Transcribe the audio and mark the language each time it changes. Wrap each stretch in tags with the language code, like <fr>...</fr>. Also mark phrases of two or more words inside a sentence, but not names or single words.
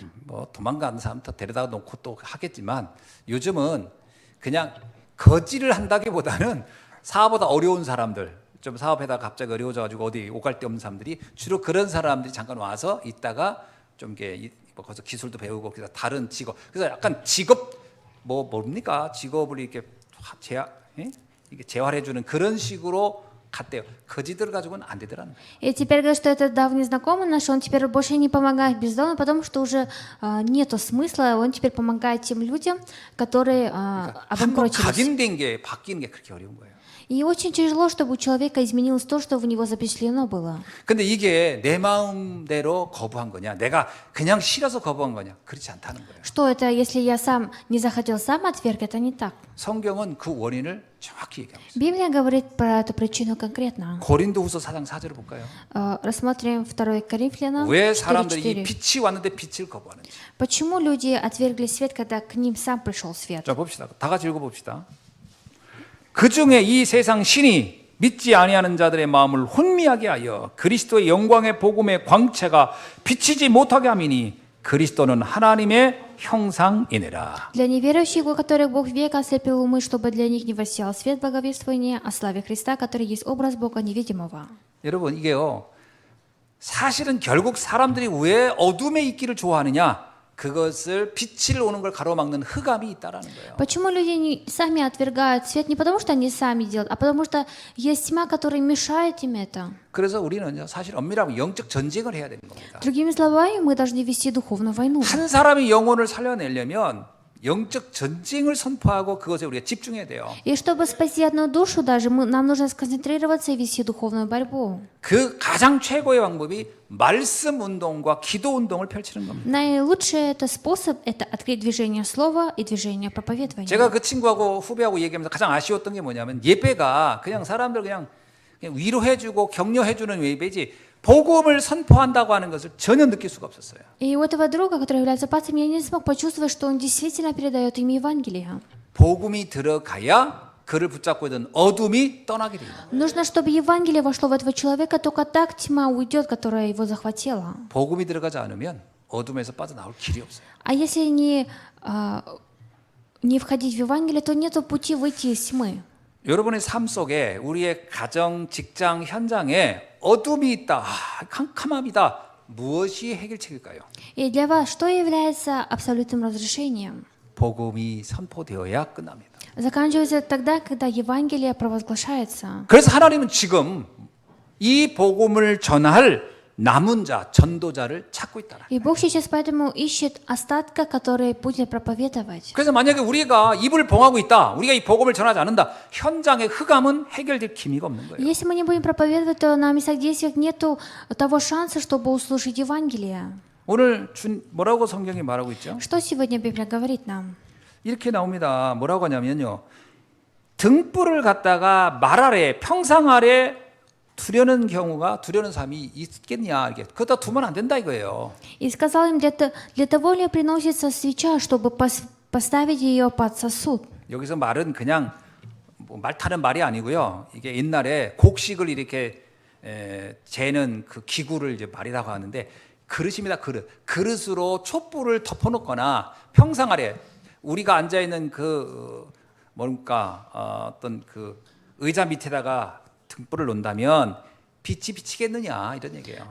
<ko>뭐 도망가는 사람도 데려다 놓고 또 하겠지만 요즘은 그냥 거지를 한다기보다는 사보다 어려운 사람들 좀 사업하다가 갑자기 어려워져가지고 어디 오갈 데 없는 사람들이 주로 그런 사람들이 잠깐 와서 있다가 좀 이게 뭐 거기서 기술도 배우고 그래서 다른 직업 그래서 약간 직업 뭡니까 직업을 이렇게 이게 재활해주는 그런 식으로 갔대요. 거지들 가지고는 안 되더라는 거예요.</ko> <ru>И теперь говорят, что это давний знакомый наш, он теперь больше не помогает бездомным, потому что уже нету смысла, он теперь помогает тем людям, которые</ru> <ko>한번</ko> <ru>обанкротились.</ru> <ko>각인된 게 바뀌는 게 그렇게 어려운 거예요.</ko> <ru>И очень тяжело, чтобы у человека изменилось то, что в него запечатлено было.</ru> <ko>근데 이게 내 마음대로 거부한 거냐, 내가 그냥 싫어서 거부한 거냐, 그렇지 않다는 거예요.</ko> <ru>Что это, если я сам не захотел, сам отверг, это не так.</ru> <ko>성경은 그 원인을 정확히 얘기하고 있어요.</ko> <ru>Библия говорит про эту причину конкретно.</ru> <ko>고린도후서 4장 4절을 볼까요?</ko> <ru>Рассмотрим 2 Коринфянам</ru> <ko>왜 사람들이 이</ko> <ru>4:4.</ru> <ko>빛이 왔는데 빛을 거부하는지.</ko> <ru>Почему люди отвергли свет, когда к ним сам пришел свет?</ru> <ko>자 봅시다. 다 같이 읽어봅시다. 그 중에 이 세상 신이 믿지 아니하는 자들의 마음을 혼미하게 하여 그리스도의 영광의 복음의 광채가 비치지 못하게 함이니 그리스도는 하나님의 형상이니라.</ko> <ru>Для неверующих, у которых Бог века ослепил умы, чтобы для них не воссиял свет благовествования о славе Христа, который есть образ Бога невидимого.</ru> <ko>여러분 이게요. 사실은 결국 사람들이 왜 어둠에 있기를 좋아하느냐? 그것을 빛을 오는 걸 가로막는 흑암이 있다라는 거예요.</ko> <ru>Почему люди сами отвергают свет? Не потому, что они сами делают, а потому, что есть тьма, которая мешает им это.</ru> <ko>그래서 우리는 사실 엄밀하면 영적 전쟁을 해야 되는 겁니다.</ko> <ru>Другими словами, мы должны вести духовную войну.</ru> <ko>한 사람이 영혼을 살려내려면 영적 전쟁을 선포하고 그것에 우리가 집중해야 돼요.</ko> <ru>И чтобы спасти одну душу даже, нам нужно сконцентрироваться и вести духовную борьбу.</ru> <ko>그 가장 최고의 방법이 말씀 운동과 기도 운동을 펼치는 겁니다.</ko> <ru>Наилучший это способ – это открыть движение слова и движение проповедования.</ru> <ko>제가 그 친구하고 후배하고 얘기하면서 가장 아쉬웠던 게 뭐냐면 예배가 그냥 사람들 그냥 위로해주고 격려해주는 예배지 복음을 선포한다고 하는 것을 전혀 느낄 수가 없었어요.</ko> <ru>И у этого друга, который является пастором, я не смог почувствовать, что он действительно передает им Евангелие.</ru> <ko>복음이 들어가야 그를 붙잡고 있던 어둠이 떠나게 돼요.</ko> <ru>Нужно, чтобы Евангелие вошло в этого человека, только так тьма уйдет, которая его захватила.</ru> <ko>복음이 들어가지 않으면 어둠에서 빠져나올 길이 없어요.</ko> <ru>А если не входить в Евангелие, то нет пути выйти из тьмы.</ru> <ko>여러분의 삶 속에 우리의 가정, 직장, 현장에 어둠이 있다, 캄캄함이다. 무엇이 해결책일까요?</ko> <ru>И для вас что является абсолютным разрешением?</ru> <ko>복음이 선포되어야 끝납니다.</ko> <ru>Заканчивается тогда, когда Евангелие провозглашается.</ru> <ko>그래서 하나님은 지금 이 복음을 전할 남은 자, 전도자를 찾고 있다.</ko> <ru>И Бог сейчас поэтому ищет остатка, который будет проповедовать.</ru> <ko>그래서 만약에 우리가 입을 봉하고 있다, 우리가 이 복음을 전하지 않는다, 현장의 흑암은 해결될 기미가 없는 거예요.</ko> <ru>Если мы не будем проповедовать, то на местах действий нету того шанса, чтобы услышать Евангелие.</ru> <ko>오늘 뭐라고 성경이 말하고 있죠?</ko> <ru>Что сегодня Библия говорит нам?</ru> <ko>이렇게 나옵니다. 뭐라고 하냐면요. 등불을 갖다가 말 아래, 평상 아래 두려는 경우가 두려는 사람이 있겠냐 이게 그것다 두면 안 된다 이거예요.</ko> <ru>И сказал им, для того ли приносится свеча, чтобы поставить ее под сосуд.</ru> <ko>여기서 말은 그냥 말 타는 말이 아니고요. 이게 옛날에 곡식을 이렇게 재는 그 기구를 이제 말이라고 하는데 그릇입니다. 그릇으로 촛불을 덮어놓거나 평상 아래 우리가 앉아 있는 그 뭔가 어떤 그 의자 밑에다가 등불을 놓는다면 빛이 비치겠느냐 이런 얘기예요.</ko>